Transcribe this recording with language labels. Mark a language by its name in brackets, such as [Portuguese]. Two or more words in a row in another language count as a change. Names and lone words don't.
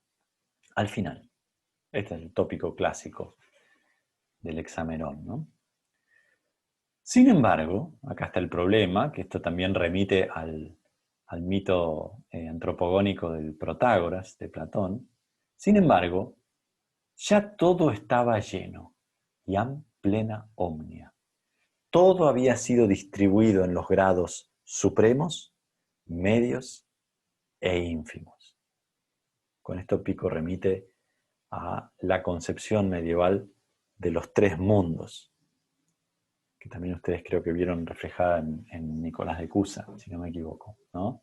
[Spanish] Al final, este es el tópico clásico del Hexamerón, ¿no? Sin embargo, acá está el problema, que esto también remite al mito antropogónico del Protágoras, de Platón. Sin embargo, ya todo estaba lleno, [Latin] iam plena omnia. [Spanish] Todo había sido distribuido en los grados supremos, medios e ínfimos. Con esto Pico remite a la concepción medieval de los tres mundos, que también ustedes creo que vieron reflejada en Nicolás de Cusa, si no me equivoco, ¿no?